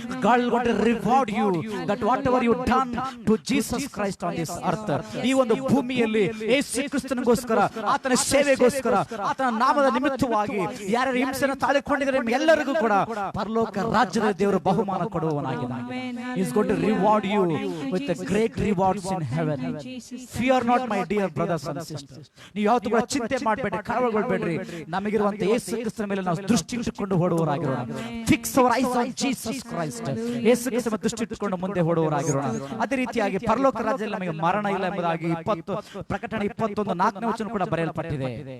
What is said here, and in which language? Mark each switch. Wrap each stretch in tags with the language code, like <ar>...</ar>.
<en>God is going to reward you that whatever you done to Jesus Christ on this earth,</en> <kn>ಈ ಒಂದು ಭೂಮಿಯಲ್ಲಿ ಯೇಸು ಕ್ರಿಸ್ತನಿಗೋಸ್ಕರ, ಆತನ ಸೇವೆಗೋಸ್ಕರ, ಆತನ ನಾಮದ ನಿಮಿತ್ತವಾಗಿ ಯಾರ್ಯಾರು ಹಿಂಸೆಯನ್ನು ತಾಳಿಕೊಂಡಿದ್ದಾರೆ ಎಲ್ಲರಿಗೂ ಕೂಡ ಪರಲೋಕ ರಾಜ್ಯದ ದೇವರು ಬಹುಮಾನ ಕೊಡುವವನಾಗಿದ್ದಾನೆ.</kn> <en>He is going to reward you with the great rewards in heaven. Fear not, my dear brothers and sisters.</en> <kn>ನೀವು ಯಾವತ್ತೂ ಕೂಡ ಚಿಂತೆ ಮಾಡಬೇಡಿ, ಕಳವಳಗೊಳ್ಳಬೇಡ್ರಿ. ನಮಗಿರುವಂತ ಯೇಸು ಕ್ರಿಸ್ತನ ಮೇಲೆ ನಾವು ದೃಷ್ಟಿ ಇಟ್ಟುಕೊಂಡು ಓಡುವವರಾಗಿರೋಣ.</kn> <en>Fix our eyes on Jesus Christ.</en> <kn>ಯೇಸು ಕ್ರಿಸ್ತನ ದೃಷ್ಟಿ ಇಟ್ಟುಕೊಂಡು ಮುಂದೆ ಓಡುವವರಾಗಿರೋಣ. ಅದೇ ರೀತಿಯಾಗಿ ಪರಲೋಕ ರಾಜ್ಯದಲ್ಲಿ ನಮಗೆ ಮರಣ ಇಲ್ಲ ಎಂಬುದಾಗಿ ಪ್ರಕಟಣೆ 21:4ನೇ ವಚನ ಕೂಡ ಬರೆಯಲ್ಪಟ್ಟಿದೆ.</kn>